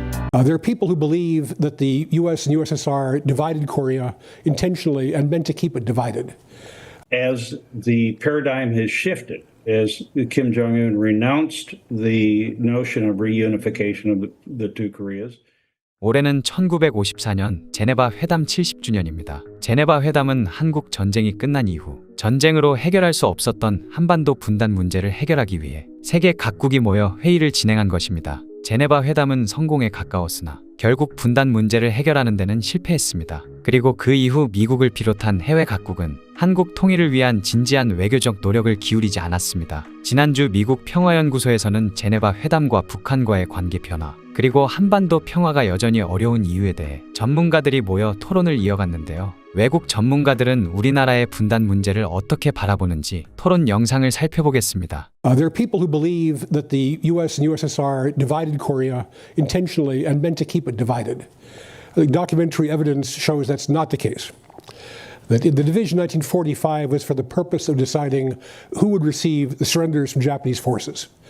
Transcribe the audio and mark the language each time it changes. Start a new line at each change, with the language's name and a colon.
English: There are people who believe that the US and USSR divided Korea intentionally and meant to keep it divided. As the paradigm has shifted, as Kim Jong-un renounced the notion of reunification of the two Koreas,
Korean: 올해는 1954년 제네바 회담 70주년입니다. 제네바 회담은 한국 전쟁이 끝난 이후 전쟁으로 해결할 수 없었던 한반도 분단 문제를 해결하기 위해 세계 각국이 모여 회의를 진행한 것입니다. 제네바 회담은 성공에 가까웠으나 결국 분단 문제를 해결하는 데는 실패했습니다. 그리고 그 이후 미국을 비롯한 해외 각국은 한국 통일을 위한 진지한 외교적 노력을 기울이지 않았습니다. 지난주 미국 평화연구소에서는 제네바 회담과 북한과의 관계 변화, 그리고 한반도 평화가 여전히 어려운 이유에 대해 전문가들이 모여 토론을 이어갔는데요. 외국 전문가들은 우리나라의 분단 문제를 어떻게 바라보는지 토론 영상을 살펴보겠습니다.
English: There are people who believe that the US and USSR divided Korea intentionally and meant to keep it divided. The documentary evidence shows that's not the case. That the division in 1945 was for the purpose of deciding who would receive the surrenders from Japanese forces.